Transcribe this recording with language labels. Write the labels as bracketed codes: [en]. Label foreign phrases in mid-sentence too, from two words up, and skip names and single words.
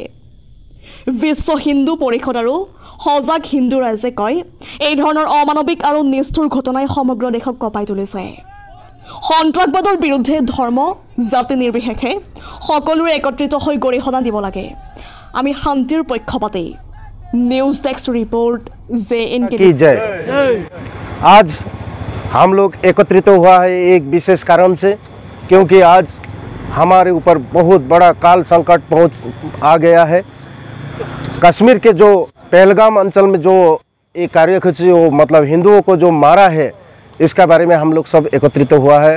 [as] বিশ্ব হিন্দু পৰিষদ আৰু সজাগ হিন্দু ৰাইজে কয়, এই ধৰণৰ অমানৱিক আৰু নিষ্ঠুৰ ঘটনাই সমগ্ৰ দেশক কঁপাই তুলিছে। সন্ত্ৰাসবাদৰ বিৰুদ্ধে ধৰ্ম জাতি নিৰ্বিশেষে সকলোৰে একত্ৰিত হৈ গৰিহণা দিব লাগে। আমি শান্তিৰ পক্ষপাতী। [en] news desk report [as] JNK [hi] की जय। आज हम लोग एकत्रित हुआ है एक विशेष कारण से, क्योंकि आज हमारे ऊपर बहुत बड़ा काल संकट आ गया है। कश्मीर के जो पहलगाम अंचल में जो एक कार्यकर्ता वो मतलब हिंदुओं को जो मारा है, इसका बारे में हम लोग सब एकत्रित हुआ है।